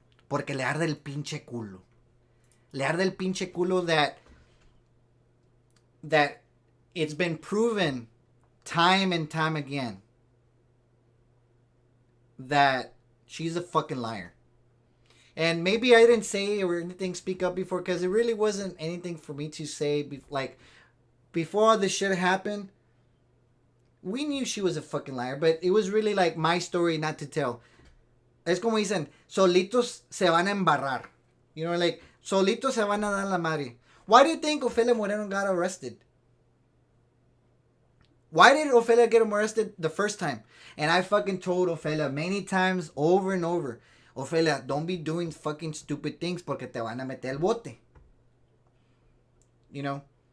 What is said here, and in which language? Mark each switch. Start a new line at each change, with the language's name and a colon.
Spanish: Porque le arde el pinche culo.
English: Le arde el pinche culo that it's been proven time and time again that she's a fucking liar. And maybe I didn't say or anything speak up before because it really wasn't anything for me to say. Like, before all this shit happened, we knew she was a fucking liar, but it was really like my story not to tell.
Spanish: Es como dicen, solitos se van a embarrar.
English: You know, like,
Spanish: solitos se van a dar la madre.
English: Why do you think Ofelia Moreno got arrested? Why did Ofelia get arrested the first time? And I fucking told Ofelia many times over and over, Ofelia, don't be doing fucking stupid things
Spanish: porque te van a meter el bote.
English: You know?